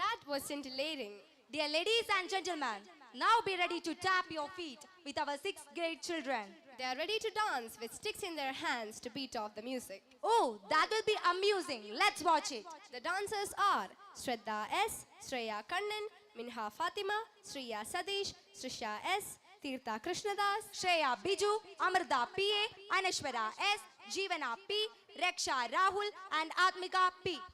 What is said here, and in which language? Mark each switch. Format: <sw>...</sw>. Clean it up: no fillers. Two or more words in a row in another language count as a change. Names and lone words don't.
<en>was scintillating. Dear ladies and gentlemen, now be ready to tap your feet with our 6th grade children. They are ready to dance with sticks in their hands to beat off the music. Oh, that will be amusing. Let's watch it. The dancers are Shraddha S, Shreya Kannan, Minha Fatima, Shreya Sadish, Srisha S, Tirtha Krishnadas, Shreya Biju, Amrita P.A., Anashwara S., Jeevana P., Reksha Rahul and Atmika P.</en>